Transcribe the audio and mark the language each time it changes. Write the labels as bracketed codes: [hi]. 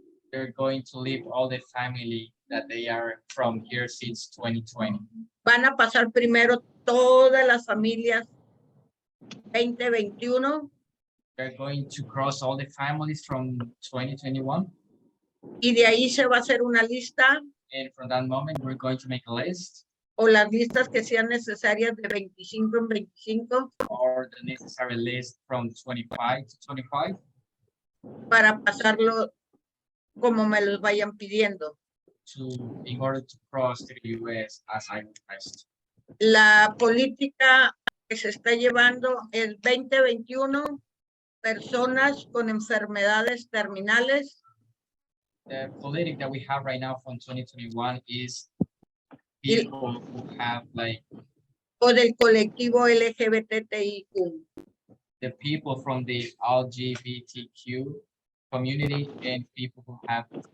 [en] They're going to leave all the family that they are from here since 2020. [es] Van a pasar primero todas las familias 2021 [en] They're going to cross all the families from 2021. [es] y de ahí se va a hacer una lista [en] And from that moment, we're going to make a list [es] o las listas que sean necesarias de 25 en 25 [en] or the necessary list from 25 to 25 [es] para pasarlo como me los vayan pidiendo. [en] in order to cross to the US as I request. [es] La política que se está llevando el 2021, personas con enfermedades terminales [en] The politic that we have right now from 2021 is people who have like [es] o del colectivo LGBTIQ. [en] the people from the LGBTQ community and people who have